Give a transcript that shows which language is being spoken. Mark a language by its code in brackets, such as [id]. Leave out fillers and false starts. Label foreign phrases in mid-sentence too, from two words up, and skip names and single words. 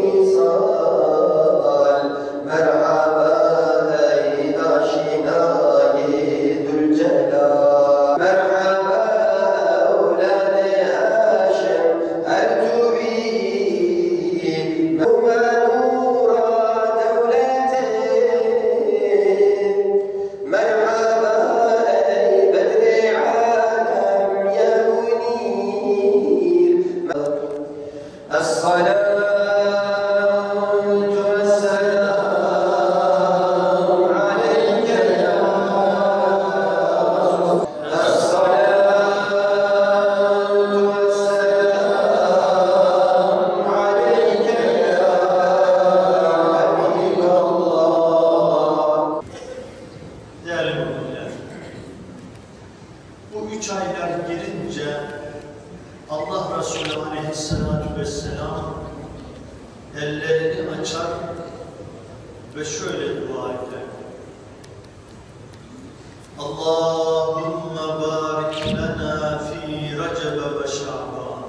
[tr] wisal merhaba ey aşinâ-i Zülcelal merhaba evlâd-ı Hâşim Ertuğrul Mevlûra devleti merhaba ey Bedri alem ya [ar] munir الصلاة والسلام عليك يا رسول الصلاة والسلام عليك يا حبيب الله [tr] Değerli müminler, bu 3 aylar gelince Allah Resulü [ar] عليه الصلاة والسلام [tr] ellerini açar ve şöyle dua eder. [ar] اللهم بارك لنا في رجب وشعبان.